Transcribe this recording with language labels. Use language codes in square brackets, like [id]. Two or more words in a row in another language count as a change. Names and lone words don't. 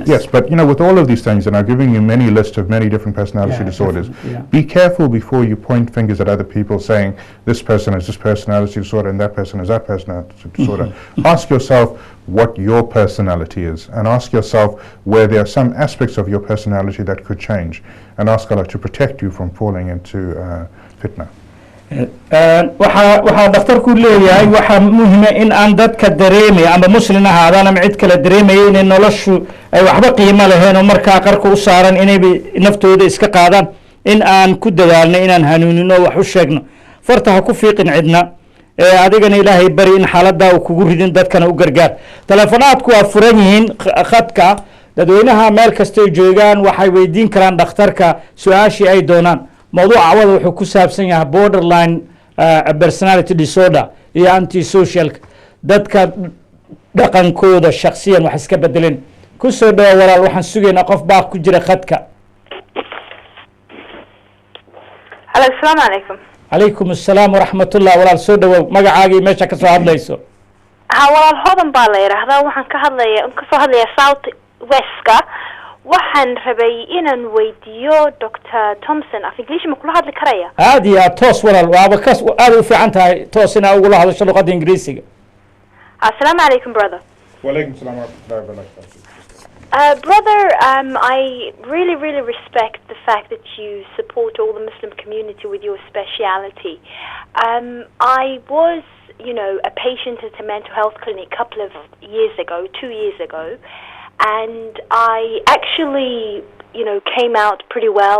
[en] Yes, but with all of these things, and I'm giving you many lists of many different personality disorders, be careful before you point fingers at other people saying this person has this personality disorder and that person has that personality disorder. Ask yourself what your personality is, and ask yourself where there are some aspects of your personality that could change, and ask Allah to protect you from falling into fitna. [so] waxaa dhakhtarku leeyahay waxaa muhima in aan dadka dareemay ama muslin ahaadaan ama cid kale dareemaya inay noloshu ay waxba qiimo lahayn oo markaa qarka u saaran inay naftooda iska qaadaan in aan ku dadaalno inaan hanuunino wax u sheegno farta ha ku fiiqin cidna adigana ilaahay bari in xaaladda uu kugu ridin dadkana u gargaar telefonaadku waa furan yihiin khadka dadweynaha meel kastay joogaan waxay weydiin karaan dhakhtarka su-aashii ay doonaan موضوع عوض وحو كساب سنها [en] borderline personality disorder [so] iyo anti-social dadka dhaqankooda shakhsiyan wax iska bedeleen ku soo dhawa walaal waxaan sugaynaa qof baa ku jira khadka [ar] السلام عليكم. عليكم السلام ورحمة الله [so] walaal soo dhawow magacaagii meesha ka soo hadlayso walaal hodan baa la yidhaahdaa waxaan ka soo hadlayaa South Westka waxaan rabay inaan weydiiyo Dr. Thompson af English ma kula hadli karaya aad iyo aad toos walaal waaba kas aad u fiican tahay toos inaa ugula hadasho luqadda Ingiriisiga [ar] السلام عليكم brother وعليكم السلام ورحمة الله وبركاته. [en] Brother, I really respect the fact that you support all the Muslim community with your speciality. I was, a patient at a mental health clinic a couple of years ago, 2 years ago, and I actually, came out pretty well.